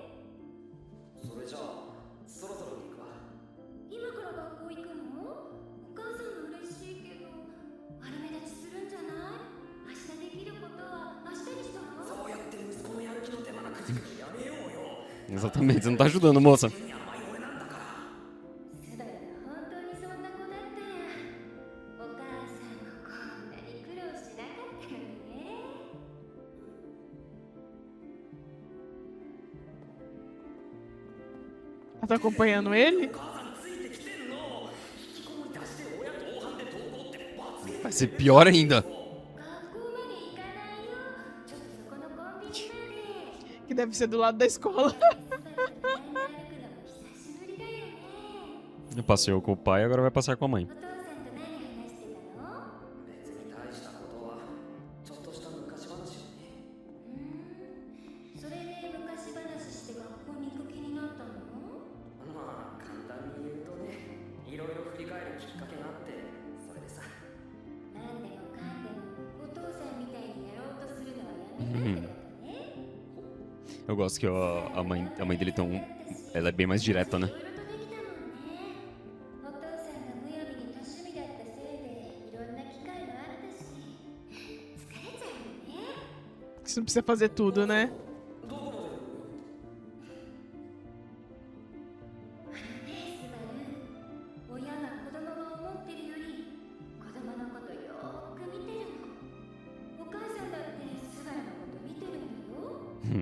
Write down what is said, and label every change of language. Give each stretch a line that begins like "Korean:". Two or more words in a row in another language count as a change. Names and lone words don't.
Japanese: それじゃあそろそろ行くわ。今から学校行くの？お母さんも嬉しいけど悪目立ちするんじゃない？明日できることは明日にしたら？そうやって息子のやる気の手間なくじくのやめようよ。
Portuguese: Exatamente, você não tá ajudando, moça.
Japanese: に甘い俺なんだから。スバルが本当にそんな子だったらお母さんもこんなに苦労しなかったのにね。
Portuguese: Ela tá acompanhando ele?
Japanese: お母さんついてきてんの。引きこもり出して親と同伴で登校って罰ゲーム。
Portuguese: Vai ser pior ainda.
Japanese: 学校まで行かないよ。ちょっとそこのコンビニまで。
Portuguese: Que deve ser do lado da escola.
Japanese: スバルと公園で歩くのも久しぶりだよね。
Portuguese: Passeou com o pai, agora vai passear com a mãe.
Japanese: お父さんと何話してたの？別に大したことはちょっとした昔話をね。それで昔話して学校に行く気になったの？まあ簡単に言うとね、いろいろ振り返るきっかけがあって、それでさ。なんでもかんでもお父さんみたいにやろうとするのはやめたってことね。
Portuguese: Eu gosto que a mãe dele ela é bem mais direta, né?
Japanese: いろいろとできたもんね。お父さんがむやみに多趣味だったせいでいろんな機会もあったし疲れちゃうよね。
Portuguese: Que você não precisa fazer tudo, né?
Japanese: どこまで？ねえスバル、親が子供が思ってるより子供のことよーく見てるの。お母さんだってスバルのこと見てるんだよ。